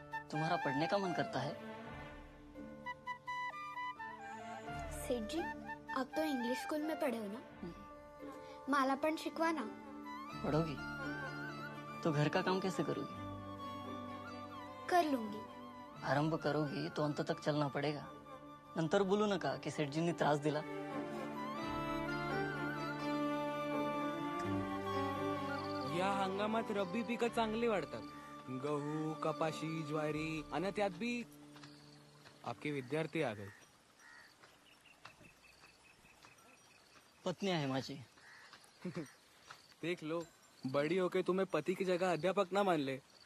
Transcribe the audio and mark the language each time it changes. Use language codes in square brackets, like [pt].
[hi] तुम्हारा पढ़ने का मन करता है? सेठ जी, आप तो इंग्लिश स्कूल में पढ़े हो ना, [mr] मालापन शिकवाना। [hi] पढ़ोगी तो घर का काम कैसे करोगी? कर लूंगी। आरंभ करोगी तो अंत तक चलना पडेगा. [mr] नंतर बोलू नका की सेठजींनी त्रास दिला. या हंगामात रब्बी पिकं चांगली वाढतात. गहू, कपाशी, ज्वारी आणि त्यात बी [hi] आपके विद्यार्थी आ गए. [mr] पत्नी आहे माझी. [hi] देख लो, बड़ी होके तुम्हें पति की जगह अध्यापक ना मान ले.